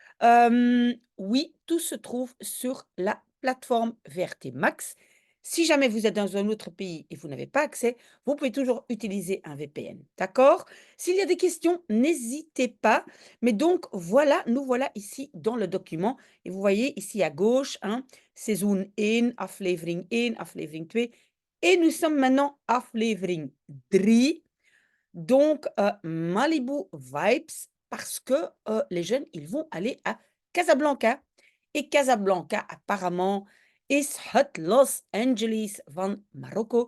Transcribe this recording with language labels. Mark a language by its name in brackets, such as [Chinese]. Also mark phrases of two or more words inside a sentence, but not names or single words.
[French] Oui, tout se trouve sur la plateforme VRT Max. Si jamais vous êtes dans un autre pays et vous n'avez pas accès, vous pouvez toujours utiliser un VPN, d'accord? S'il y a des questions, n'hésitez pas. Mais donc voilà, nous voilà ici dans le document et vous voyez ici à gauche, hein, [Dutch] seizoen 1, aflevering 1, aflevering 2 [French] et nous sommes maintenant aflevering 3. Donc Malibu Vibes parce que, les jeunes, ils vont aller à Casablanca et Casablanca apparemment [Dutch] is het Los Angeles van Marokko.